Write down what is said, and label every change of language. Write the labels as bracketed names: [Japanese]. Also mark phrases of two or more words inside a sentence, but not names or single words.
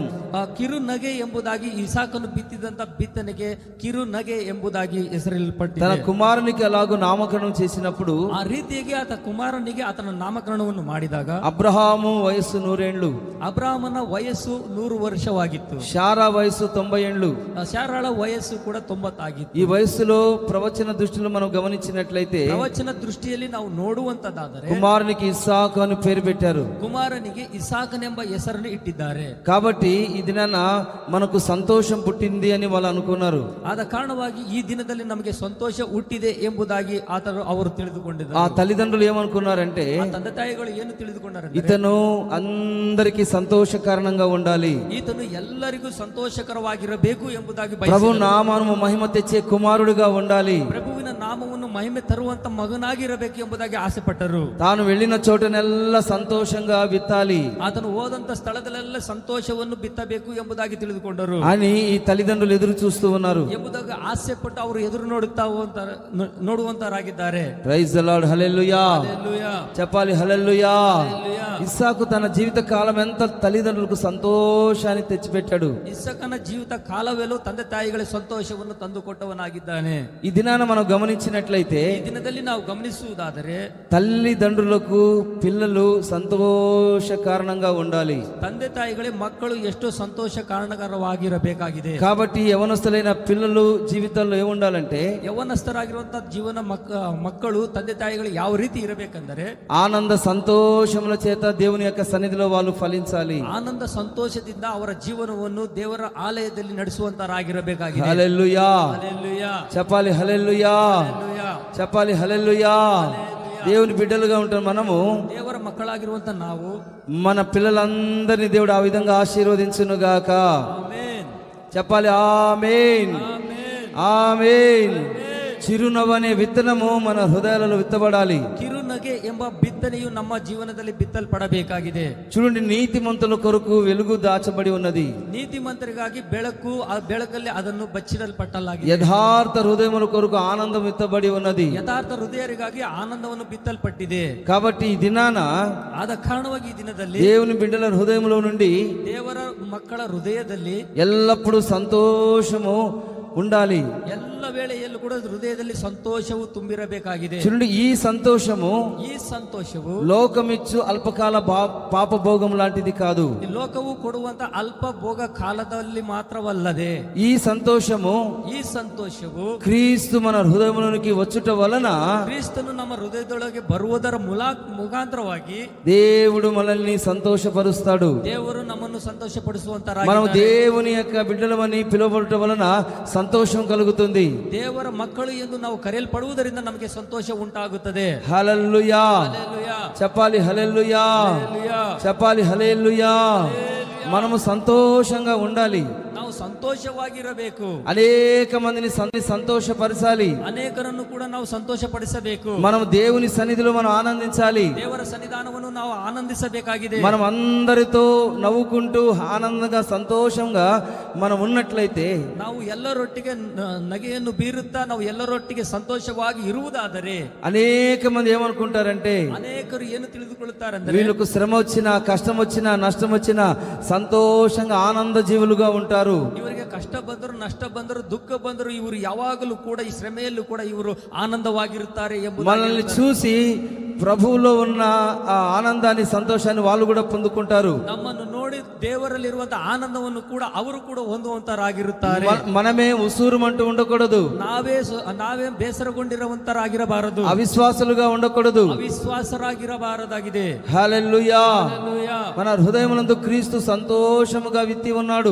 [Kannada] ಕಿರು ನಗೆ ಎಂಬುದಾಗಿ ಇಸಾಕನು ಬಿತ್ತಿದಂತ ಬಿತ್ತನೆಗೆ ಕಿರು ನಗೆ ಎಂಬುದಾಗಿ ಹೆಸರಿಸಲ್ಪಟ್ಟಿದೆ. [Telugu] తన కుమారునికి అలాగూ నామకరణం చేసినప్పుడు, [Kannada] ಆ ರೀತಿಯಾಗಿ ಆತ ಕುಮಾರನಿಗೆ ಆತನ ನಾಮಕರಣವನ್ನು ಮಾಡಿದಾಗ, [Telugu] అబ్రహాము వయస్సు 100 ఏండ్లు, [Kannada] ಅಬ್ರಾಮನ ವಯಸ್ಸು 100 ವರ್ಷವಾಗಿತ್ತು. [Telugu] శారా వయస్సు 90 ఏండ్లు. [Kannada] ಶಾರಾಳ ವಯಸ್ಸು ಕೂಡ 90 ಆಗಿತ್ತು. [Telugu] ఈ వయస్సులో ప్రవచన దృష్టిలో మనం గమనించినట్లయితే, [Kannada] ಪ್ರವಚನ ದೃಷ್ಟಿಯಲ್ಲಿ ನಾವು ನೋಡುವಂತದಾದರೆ, [Telugu] కుమారునికి ఇస్సాకు అని పేరు పెట్టారు. [Kannada] ಕುಮಾರನಿಗೆ ಇಸಾಕನೆಂಬ ಹೆಸರನ್ನು ಇಟ್ಟಿದ್ದಾರೆ. [Telugu] కాబట్టి ఈ దినాన మనకు సంతోషం పుట్టింది అని వాళ్ళు అనుకున్నారు. [Kannada] ಆದ ಕಾರಣವಾಗಿ ಈ ದಿನದಲ್ಲಿ ನಮಗೆ ಸಂತೋಷ ಹುಟ್ಟಿದೆ ಎಂಬುದಾಗಿ ಅವರು ತಿಳಿದುಕೊಂಡಿದ್ದಾರೆ. [Telugu] ఆ తల్లిదండ్రులు ఏమనుకున్నారంటే, [Kannada] ತಂದೆ ತಾಯಿಗಳು ಏನು ತಿಳಿದುಕೊಂಡಾರಂటే, [Telugu] ఇతను అందరికి సంతోష కారణంగా ఉండాలి, [Kannada] ಈತನು ಎಲ್ಲರಿಗೂ ಸಂತೋಷಕರವಾಗಿರಬೇಕು ಎಂಬುದಾಗಿ [Telugu] ప్రభు నామము మహిమ తెచ్చే కుమారుడిగా ఉండాలి, [Kannada] ಪ್ರಭುವಿನ ನಾಮವನ್ನು ಮಹಿಮೆ ತರುವಂತ ಮಗನಾಗಿರಬೇಕು ಎಂಬುದಾಗಿ ಆಸೆ ಪಟ್ಟರು. [Telugu] తాను వెళ్ళిన చోటನೆಲ್ಲ సంతోషంగా విత్తాలి [Kannada] ಆತನು ಹೋದಂತ ಸ್ಥಳದಲ್ಲೆಲ್ಲ ಸಂತೋಷವನ್ನು ಬಿತ್ತಬೇಕು ಎಂಬುದಾಗಿ ತಿಳಿದುಕೊಂಡರು [Telugu] అని ఈ తల్లిదండ్రులు ఎదురు చూస్తూ ఉన్నారు. [Kannada] ಎಂಬುದಾಗಿ ಆಸೆ ಪಟ್ಟು ಅವರು ಎದುರು ನೋಡುವಂತರಾಗಿದ್ದಾರೆ. [English] Praise the Lord, [Telugu] హల్లెలూయా. హల్లెలూయా. చెప్పాలి, హల్లెలూయా. హల్లెలూయా. ఇస్సాకు తన జీవిత కాలం ఎంత తల్లిదండ్రులకు సంతోషాన్ని తెచ్చిపెట్టాడు. ಇಸ್ಸಾಕನ ಜೀವಿತ ಕಾಲವೆಲ್ಲೂ ತಂದೆ ತಾಯಿಗಳಿಗೆ ಸಂತೋಷವನ್ನು ತಂದುಕೊಟ್ಟವನಾಗಿದ್ದಾನೆ. ఈ దినాన మనం గమనించినట్లయితే, ಈ ದಿನದಲ್ಲಿ ನಾವು ಗಮನಿಸುವುದಾದರೆ, తల్లిదండ్రులకు పిల్లలు సంతోష కారణంగా ఉండాలి. ತಂದೆ ತಾಯಿಗಳೇ ಮಕ್ಕಳು ಎಷ್ಟು ಸಂತೋಷ ಕಾರಣಕರವಾಗಿರಬೇಕಾಗಿದೆ. కాబట్టి యవనస్తులైన పిల్లలు జీవితంలో ఏముండాలంటే, ಯೌವನಸ್ಥರಾಗಿರುವಂತಹ ಜೀವನ ಮಕ್ಕಳು ತಂದೆ ತಾಯಿಗಳು ಯಾವ ರೀತಿ ಇರಬೇಕೆಂದರೆ, ఆనంద సంతోషముల చేత దేవుని యొక్క సన్నిధిలో వాళ్ళు ఫలించాలి. ಆನಂದ ಸಂತೋಷದಿಂದ ಅವರ ಜೀವನವನ್ನು ದೇವರ ಆಲಯದಲ್ಲಿ ನಡೆಸುವಂತರಾಗಿರಬೇಕಾಗಿದೆ. హల్లెలూయా. హల్లెలూయా. చెప్పాలి, హల్లెలూయా. హల్లెలూయా. చెప్పాలి, హల్లెలూయా. దేవుని బిడ్డలుగా ఉంటాం మనము. [Kannada] ದೇವರ ಮಕ್ಕಳಾಗಿರುವಂತ ನಾವು [Telugu] మన పిల్లలందరినీ దేవుడు ఆ విధంగా ఆశీర్వదించును గాక. [Kannada] ಆಮೆನ್. [Telugu] చెప్పాలి, ఆమేన్, [Kannada] ಆಮೆನ್. [Telugu] ఆమేన్. చిరునవ్వు అనే విత్తనము మన హృదయాలలో విత్తబడాలి. [Kannada] ಕಿರುನಗೆ ಎಂಬ ಬಿತ್ತನೆಯು ನಮ್ಮ ಜೀವನದಲ್ಲಿ ಬಿತ್ತಲ್ಪಡಬೇಕಾಗಿದೆ. [Telugu] చూడండి, నీతిమంతుల కొరకు వెలుగు దాచబడి ఉన్నది, [Kannada] ನೀತಿಮಂತರಿಗಾಗಿ ಬೆಳಕು, ಆ ಬೆಳಕಲ್ಲಿ ಅದನ್ನು ಬಚ್ಚಿಡಲ್ಪಟ್ಟಲಾಗಿದೆ. [Telugu] యథార్థ హృదయముల కొరకు ఆనందం విత్తబడి ఉన్నది. [Kannada] ಯಥಾರ್ಥ ಹೃದಯರಿಗಾಗಿ ಆನಂದವನ್ನು ಬಿತ್ತಲ್ಪಟ್ಟಿದೆ. [Telugu] కాబట్టి ఈ దినాన [Kannada] ಆದ ಕಾರಣವಾಗಿ ಈ ದಿನದಲ್ಲಿ [Telugu] దేవుని బిడ్డల హృదయములో నుండి [Kannada] ದೇವರ ಮಕ್ಕಳ ಹೃದಯದಲ್ಲಿ [Telugu] ఎల్లప్పుడూ సంతోషము ఉండాలి. [Kannada] ಎಲ್ಲ ವೇಳೆಯಲ್ಲೂ ಕಡೆಯಲ್ಲೂ ಕೂಡ ಹೃದಯದಲ್ಲಿ ಸಂತೋಷವು ತುಂಬಿರಬೇಕಾಗಿದೆ. [Telugu] చూడండి, ఈ సంతోషము [Kannada] ಈ ಸಂತೋಷವು [Telugu] లోకమిచ్చు అల్పకాల పాపభోగం లాంటిది కాదు. [Kannada] ಈ ಲೋಕವು ಕೊಡುವಂತ ಅಲ್ಪ ಭೋಗ ಕಾಲದಲ್ಲಿ ಮಾತ್ರವಲ್ಲದೆ [Telugu] ఈ సంతోషము [Kannada] ಈ ಸಂತೋಷವು [Telugu] క్రీస్తు మన హృదయంలోనికి వచ్చుట వలన [Kannada] ಕ್ರಿಸ್ತನು ನಮ್ಮ ಹೃದಯದೊಳಗೆ ಬರುವುದರ ಮುಖಾಂತರವಾಗಿ [Telugu] దేవుడు మనల్ని సంతోషపరుస్తాడు. [Kannada] ದೇವರು ನಮ್ಮನ್ನು ಸಂತೋಷಪಡಿಸುವಂತ [Telugu] మనం దేవుని యొక్క బిడ్డలమని పిలువబడట వలన సంతోషం కలుగుతుంది. [Kannada] ದೇವರ ಮಕ್ಕಳು ಎಂದು ನಾವು ಕರೆಯಲ್ಪಡುವುದರಿಂದ ನಮಗೆ ಸಂತೋಷ ಉಂಟಾಗುತ್ತದೆ. [Telugu] హల్లెలూయా హల్లెలూయా. చెప్పాలి, హల్లెలూయా హల్లెలూయా. చెప్పాలి, హల్లెలూయా. మనము సంతోషంగా ఉండాలి. [Kannada] ನಾವು ಸಂತೋಷವಾಗಿರಬೇಕು. [Telugu] అనేక మందిని సంతోషపరచాలి. [Kannada] ಅನೇಕರನ್ನು ಕೂಡ ನಾವು ಸಂತೋಷಪಡಿಸಬೇಕು. [Telugu] మనం దేవుని సన్నిధిలో మనం ఆనందించాలి. [Kannada] ದೇವರ ಸನ್ನಿಧಾನವನ್ನು ನಾವು ಆನಂದಿಸಬೇಕಾಗಿದೆ. [Telugu] మనం అందరితో నవ్వుకుంటూ ఆనందంగా సంతోషంగా మనం ఉన్నట్లయితే, [Kannada] ನಾವು ಎಲ್ಲರೊಟ್ಟಿಗೆ ನಗೆಯನ್ನು ಬೀರುತ್ತಾ ನಾವು ಎಲ್ಲರೊಟ್ಟಿಗೆ ಸಂತೋಷವಾಗಿ ಇರುವುದಾದರೆ [Telugu] అనేక మంది ఏమనుకుంటారంటే, [Kannada] ಅನೇಕರು ಏನು ತಿಳಿದುಕೊಳ್ಳುತ್ತಾರಂದ್ರೆ [Telugu] వీళ్ళకు శ్రమ వచ్చినా కష్టం వచ్చినా నష్టం వచ్చినా సంతోషంగా ఆనంద జీవులుగా ఉంటారు. [Kannada] ಇವರಿಗೆ ಕಷ್ಟ ಬಂದರು ನಷ್ಟ ಬಂದರು ದುಃಖ ಬಂದರು ಇವರು ಯಾವಾಗಲೂ ಕೂಡ ಈ ಶ್ರಮೆಯಲ್ಲೂ ಕೂಡ ಇವರು ಆನಂದವಾಗಿರುತ್ತಾರೆ ಎಂಬುದು [Telugu] మనల్ని చూసి ప్రభువులో ఉన్న ఆ ఆనందాన్ని సంతోషాన్ని వాళ్ళు కూడా పొందుకుంటారు. [Kannada] ನಮ್ಮನ್ನು ನೋಡಿ ದೇವರಲ್ಲಿರುವಂತಹ ಆನಂದವನ್ನು ಕೂಡ ಅವರು ಕೂಡ ಹೊಂದುವಂತರಾಗಿರುತ್ತಾರೆ. [Telugu] మనమే ఉసూరుమంటూ ఉండకూడదు. [Kannada] ನಾವೇ ಬೇಸರಗೊಂಡಿರುವಂತರಾಗಿರಬಾರದು. [Telugu] అవిశ్వాసులుగా ఉండకూడదు. [Kannada] ಅವಿಶ್ವಾಸರಾಗಿರಬಾರದಾಗಿದೆ. [Telugu] హల్లెలూయా. హల్లెలూయా. మన హృదయమునందు క్రీస్తు సంతోషముగా విత్తి ఉన్నాడు.